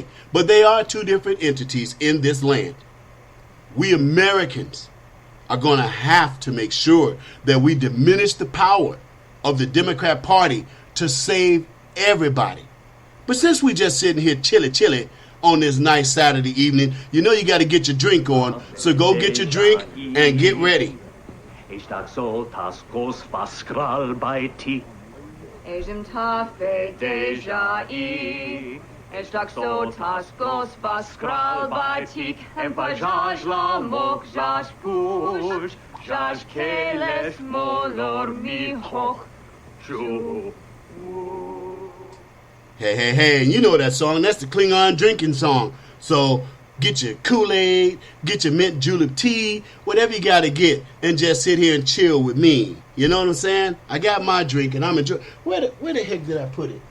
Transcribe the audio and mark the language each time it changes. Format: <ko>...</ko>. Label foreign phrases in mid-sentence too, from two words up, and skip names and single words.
<en>But they are two different entities in this land. We Americans are going to have to make sure that we diminish the power of the Democrat Party to save everybody. But since we just sitting here chilly on this nice Saturday evening, you got to get your drink on. So go get your drink and get ready.</en> <tlh>Ich tak so taskos paskral by ti. Ejim tafe deja I. Ich tak so taskos paskral by ti. En pajaj la mok jaj push. Jaj keles molor mi hoch.</tlh> <en>Hey, and you know that song. That's the Klingon drinking song. So get your Kool-Aid, get your mint julep tea, whatever you got to get, and just sit here and chill with me. You know what I'm saying? I got my drink, and I'm enjoying. Where the heck did I put it?</en>